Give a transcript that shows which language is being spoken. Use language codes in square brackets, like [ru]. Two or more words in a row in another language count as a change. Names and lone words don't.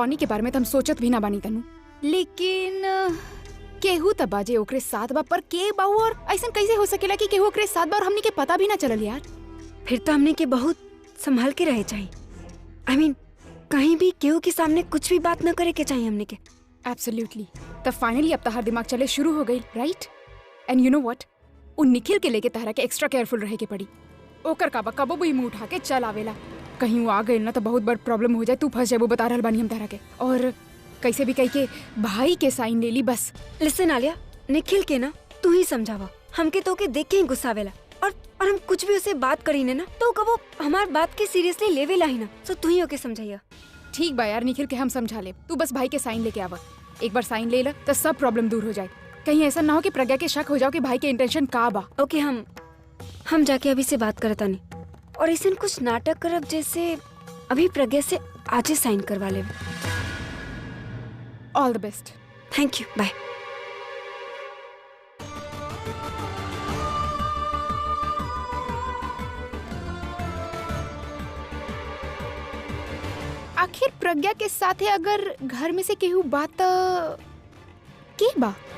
[bho] रोनी के बारे में तो हम सोचत भी ना बानी तनु, लेकिन केहू त बाजे ओकरे साथ बा, पर के बाऊ और ऐसा कैसे हो सकेला कि केहू ओकरे साथ बा और हमनी के पता भी ना चलल यार। फिर तो हमनी के बहुत संभाल के रहे चाहिए। [en] I mean, [bho] कहीं भी केहू के सामने कुछ भी बात न करे के चाहिए हमने के। एब्सोल्युटली। तब फाइनली अब तहार दिमाग चले शुरू हो गई, राइट? [en] and you know what, [bho] उन निखिल के लेके तहरा के [en] extra careful [bho] रहे के पड़ी। ओकर काबा कबो भी मुंह उठा के चल आवेला, कहीं वो आ गई ना तो बहुत बड़ प्रॉब्लम हो जाए, तू फंस जाए, वो बता रहल बानी हम तहरा के। और कैसे भी कह के भाई के साइन ले ली बस। लिसन आलिया, निखिल के ना तू ही समझावा, हमके तो के देख के ही गुस्सा आवेला। और हम कुछ भी उसे बात करी ने ना तो कबो हमार बात के सीरियसली लेवेला ही ना, सो तू ही ओके समझाइया। ठीक बा यार, निखिल के हम समझा ले, तू बस भाई के साइन लेके आवा। एक बार साइन ले ला तो सब प्रॉब्लम दूर हो जाए। कहीं ऐसा ना हो कि प्रज्ञा के शक हो जाओ कि भाई के इंटेंशन का बा। ओके, हम जाके अभी से बात करता नहीं, और ऐसे कुछ नाटक करब जैसे अभी प्रज्ञा से आज ही साइन करवा ले। [en] all the best. thank you, bye. [bho] आखिर प्रज्ञा के साथ है अगर घर में से केहू बात के बा?